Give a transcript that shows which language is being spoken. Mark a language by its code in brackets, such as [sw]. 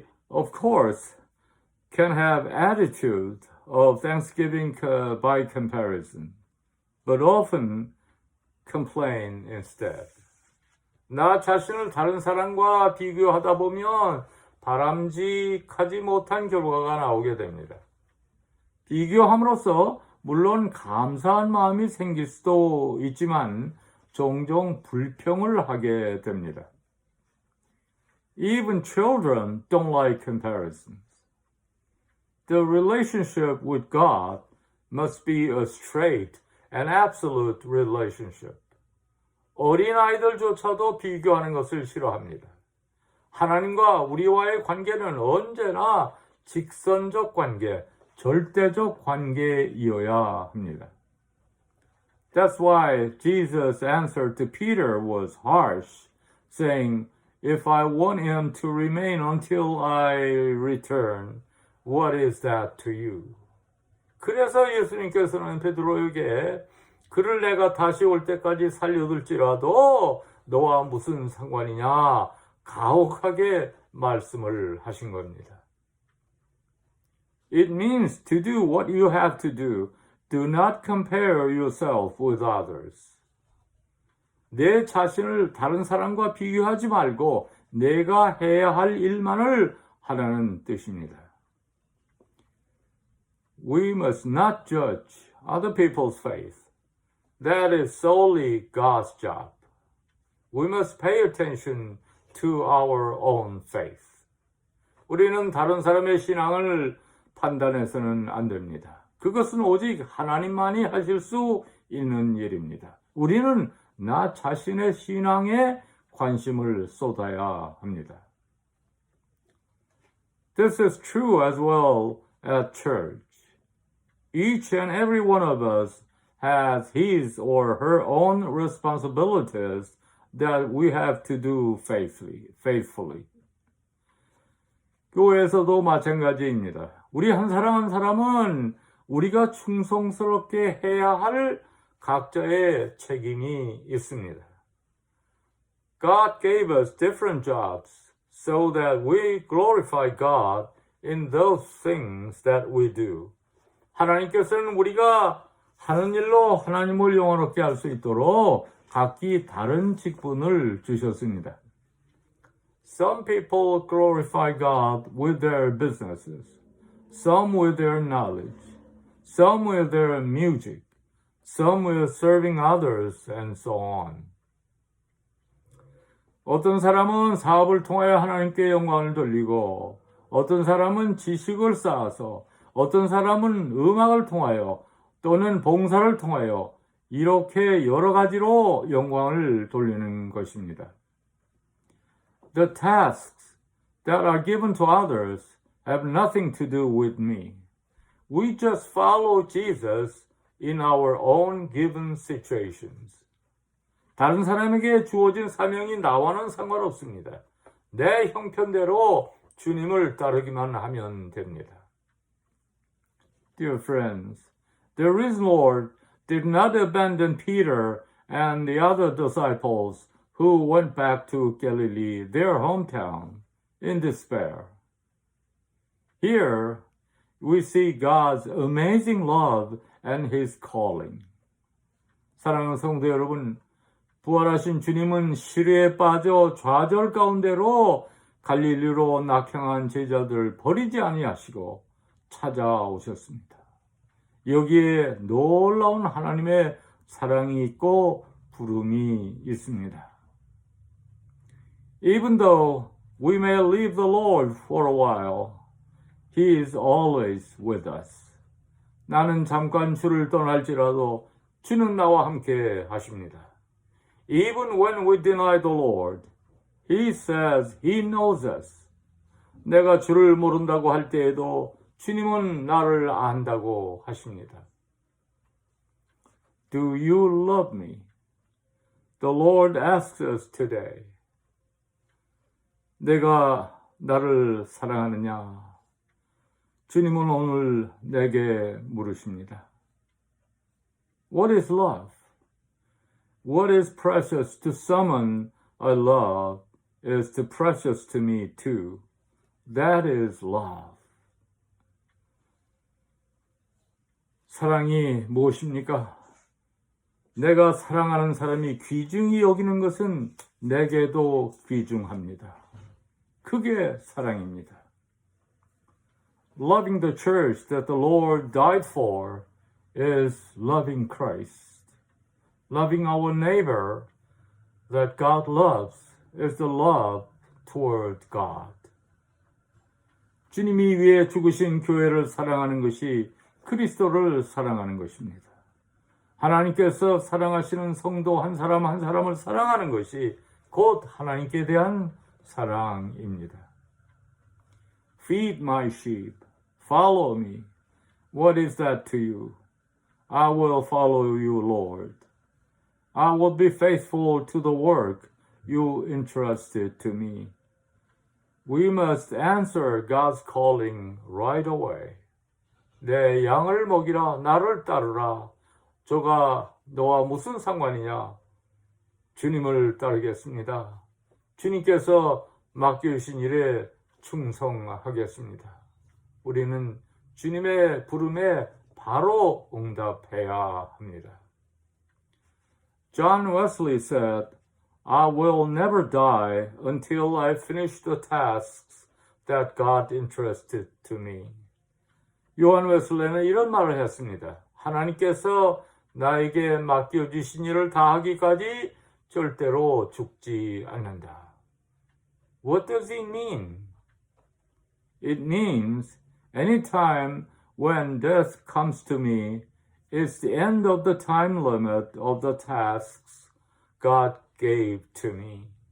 [en] of course, can have attitude of thanksgiving by comparison, but often complain instead. [ko] 나 자신을 다른 사람과 비교하다 보면 바람직하지 못한 결과가 나오게 됩니다. 비교함으로써 물론 감사한 마음이 생길 수도 있지만 종종 불평을 하게 됩니다. [en] Even children don't like comparisons. The relationship with God must be a straight and absolute relationship. [ko] 어린아이들조차도 비교하는 것을 싫어합니다. 하나님과 우리와의 관계는 언제나 직선적 관계, 절대적 관계이어야 합니다. [en] That's why Jesus' answer to Peter was harsh, saying, If I want him to remain until I return, what is that to you? [ko] 그래서 예수님께서는 베드로에게 그를 내가 다시 올 때까지 살려둘지라도 너와 무슨 상관이냐 가혹하게 말씀을 하신 겁니다. [en] It means to do what you have to do. Do not compare yourself with others. [ko] 내 자신을 다른 사람과 비교하지 말고 내가 해야 할 일만을 하라는 뜻입니다. [en] We must not judge other people's faith. That is solely God's job. We must pay attention to our own faith. [ko] 우리는 다른 사람의 신앙을 판단해서는 안 됩니다. 그것은 오직 하나님만이 하실 수 있는 일입니다. 우리는 나 자신의 신앙에 관심을 쏟아야 합니다. [en] This is true as well at church. Each and every one of us has his or her own responsibilities that we have to do faithfully. [ko] 교회에서도 마찬가지입니다. 우리 한 사람 한 사람은 우리가 충성스럽게 해야 할 각자의 책임이 있습니다. [en] God gave us different jobs so that we glorify God in those things that we do. [ko] 하나님께서는 우리가 하는 일로 하나님을 영원롭게 할 수 있도록 각기 다른 직분을 주셨습니다. [en] Some people glorify God with their businesses, some with their knowledge, some with their music, some with serving others, and so on. [ko] 어떤 사람은 사업을 통하여 하나님께 영광을 돌리고, 어떤 사람은 지식을 쌓아서, 어떤 사람은 음악을 통하여, 또는 봉사를 통하여 이렇게 여러 가지로 영광을 돌리는 것입니다. [en] The tasks that are given to others have nothing to do with me. We just follow Jesus in our own given situations. [ko] 다른 사람에게 주어진 사명이 나와는 상관없습니다. 내 형편대로 주님을 따르기만 하면 됩니다. [en] Dear friends, the risen Lord did not abandon Peter and the other disciples who went back to Galilee, their hometown, in despair. Here, we see God's amazing love and His calling. [ko] 사랑하는 성도 여러분, 부활하신 주님은 시류에 빠져 좌절 가운데로 갈릴리로 낙향한 제자들을 버리지 아니하시고 찾아오셨습니다. 여기에 놀라운 하나님의 사랑이 있고 부름이 있습니다. [en] Even though we may leave the Lord for a while, He is always with us. [ko] 나는 잠깐 주를 떠날지라도 주는 나와 함께 하십니다. [en] Even when we deny the Lord, He says He knows us. [ko] 내가 주를 모른다고 할 때에도 주님은 나를 안다고 하십니다. [en] Do you love me? The Lord asks us today. [ko] 내가 나를 사랑하느냐? 주님은 오늘 내게 물으십니다. [en] What is love? What is precious to someone I love is precious to me too. That is love. [ko] 사랑이 무엇입니까? 내가 사랑하는 사람이 귀중히 여기는 것은 내게도 귀중합니다. 그게 사랑입니다. [en] Loving the church that the Lord died for is loving Christ. Loving our neighbor that God loves is the love toward God. [ko] 주님이 위해 죽으신 교회를 사랑하는 것이 그리스도를 사랑하는 것입니다. 하나님께서 사랑하시는 성도 한 사람 한 사람을 사랑하는 것이 곧 하나님께 대한 사랑입니다. [en] Feed my sheep. Follow me. What is that to you? I will follow you, Lord. I will be faithful to the work you entrusted to me. We must answer God's calling right away. [ko] 내 양을 먹이라, 나를 따르라. 저가 너와 무슨 상관이냐? 주님을 따르겠습니다. 주님께서 맡겨주신 일에 충성하겠습니다. 우리는 주님의 부름에 바로 응답해야 합니다. [en] John Wesley said, I will never die until I finish the tasks that God entrusted to me. [ko] 요한 웨슬레는 이런 말을 했습니다. 하나님께서 나에게 맡겨주신 일을 다하기까지 절대로 죽지 않는다. [en] What does it mean? It means any time when death comes to me is the end of the time limit of the tasks God gave to me.